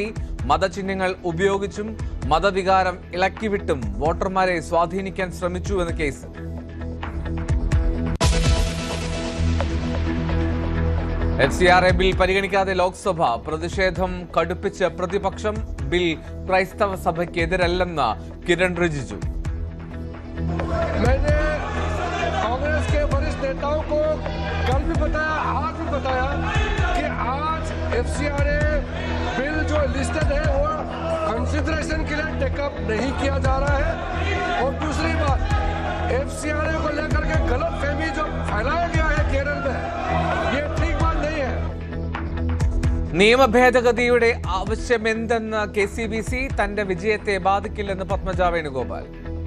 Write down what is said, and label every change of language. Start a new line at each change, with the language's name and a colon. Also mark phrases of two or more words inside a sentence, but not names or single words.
Malayalam: മതചിഹ്നങ്ങൾ ഉപയോഗിച്ചും മതവികാരം ഇളക്കിവിട്ടും വോട്ടർമാരെ സ്വാധീനിക്കാൻ ശ്രമിച്ചുവെന്ന് കേസ്. FCRA ബിൽ പരിഗണിക്കാതെ ലോക്സഭ. പ്രതിഷേധം കടുപ്പിച്ച് പ്രതിപക്ഷം. ബിൽ ക്രൈസ്തവ സഭയ്ക്ക് എതിരല്ലെന്ന് കിരൺ റിജിജു.
Hindi: कांग्रेस के वरिष्ठ नेताओं को कल भी बताया, आज भी बताया कि आज FCRA बिल जो लिस्टेड है वो कंसिडरेशन के लिए टेकअप नहीं किया जा रहा है. और दूसरी बात, FCRA को लेकर के गलत फहमी जो फैलाया गया है केरल में, ये ठीक बात नहीं है.
Malayalam: നിയമ ഭേദഗതിയുടെ ആവശ്യമെന്തെന്ന് KCBC. തന്റെ വിജയത്തെ ബാധിക്കില്ലെന്ന് പത്മജ വേണുഗോപാൽ.